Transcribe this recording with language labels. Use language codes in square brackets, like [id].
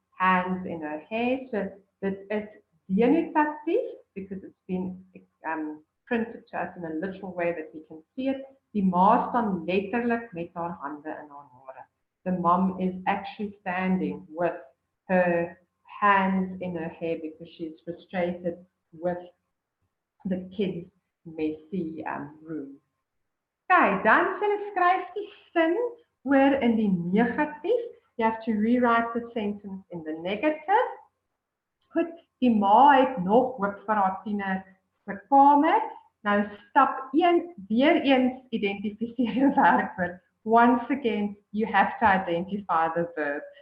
[en] hands in her hair. So this is denotatief because it's been printed to us in a literal way that we can see it. [af] Die ma staan letterlik met haar hande in haar hare. [en] The mom is actually standing with her hands in her hair because she's frustrated with the kids' messy room. [af] Okay, dan sal ek skryf die sin oor in die negatief. [en] You have to rewrite the sentence in the negative. [af] Goed, die ma het nog hoop vir haar tiener se kamer. Nou stap 1 weer eens identifiseer jou werkwoord. [en] Once again, you have to identify the verb.